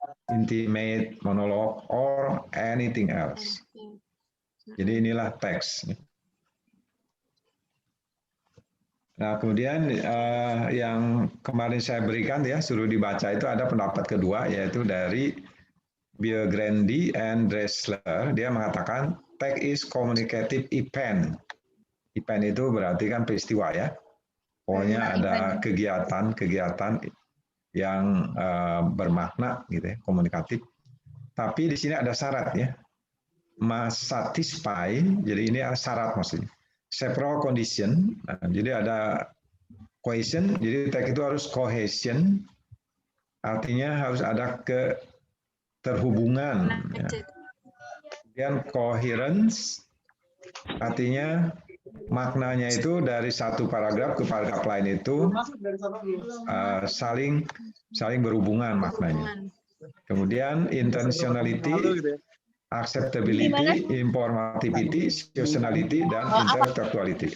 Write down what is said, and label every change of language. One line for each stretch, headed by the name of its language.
English: Intimate, monolog or anything else.
Indonesian: Jadi inilah teks. Nah, kemudian yang kemarin saya berikan ya, suruh dibaca itu ada pendapat kedua, yaitu dari Biograndi and Dressler. Dia mengatakan,
English: text is communicative event.
Indonesian: Event itu berarti kan peristiwa ya. Pokoknya ada kegiatan yang bermakna, gitu ya, komunikatif. Tapi di sini ada syarat ya.
English: Must satisfy,
Indonesian: jadi ini syarat maksudnya.
English: Several condition,
Indonesian: nah, jadi ada cohesion, jadi tag itu harus cohesion, artinya harus ada keterhubungan. Ya. Kemudian coherence, artinya maknanya itu dari satu paragraf ke paragraf lain itu saling berhubungan maknanya. Kemudian intentionality, acceptability, informativity, seasonality, dan intertextuality.